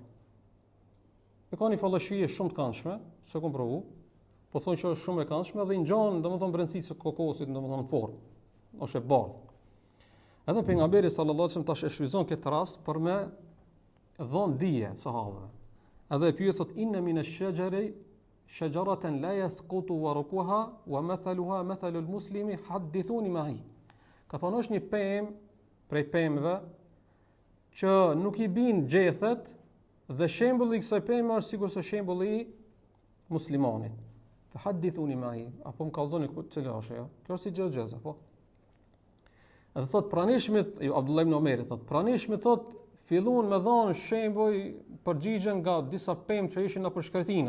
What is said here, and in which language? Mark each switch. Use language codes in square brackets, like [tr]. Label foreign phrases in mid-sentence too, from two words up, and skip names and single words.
[sq] E ka një fallëshie shumë të këndshme, s'e kam provu, po thonë që është shumë e këndshme dhe i ngjan, domethënë mbrenësisë së kokosit, domethënë në formë, ose e bardhë. Edhe pejgamberi [ar] صلى الله عليه وسلم [sq] tash e shfryzon këtë rast për me dhon dije sahabëve. Edhe e pyet thot [ar] إن من الشجر شجرة لا يسقط ورقها ومثلها مثل المسلم حدثوني ما هي. [sq] Ka thonë është një pemë prej pemëve që nuk i bin gjethet dhe shembulli i kësaj peme është sikur se shembulli i muslimanit. [ar] فحدثوني ما هي. [sq] Apo më kallzoni çfarë është ajo? Kjo është si xhaxha, po. Edhe thot pranishmit, Abdullah ibn Umayr thot pranishmit thot filluan me dhënë shembuj përgjigjen nga disa pemë që ishin në përshkretina.